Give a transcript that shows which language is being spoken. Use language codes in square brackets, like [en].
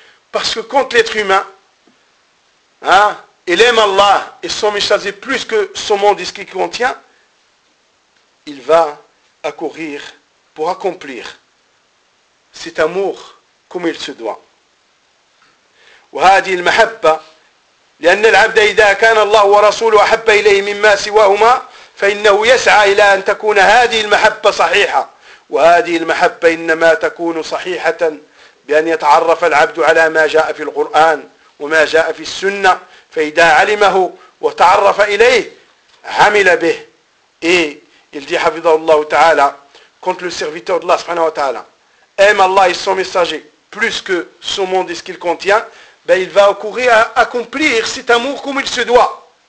[fr] Parce que quand l'être humain, il aime Allah et son messager plus que son monde et ce qu'il contient, il va accourir pour accomplir cet amour comme il se doit. [ar] وهذه المحبة لأن العبد إذا كان الله ورسوله أحب إليه مما سواهما فإنه يسعى إلى أن تكون هذه المحبة صحيحة وهذه المحبة إنما تكون صحيحة بأن يتعرف العبد على ما جاء في القرآن وما جاء في السنة. [fr] Et il dit, Hafidhahullah ta'ala, quand le serviteur d'Allah subhanahu wa ta'ala aime Allah et son messager plus que ce monde et ce qu'il contient, ben il va accourir à accomplir cet amour comme il se doit.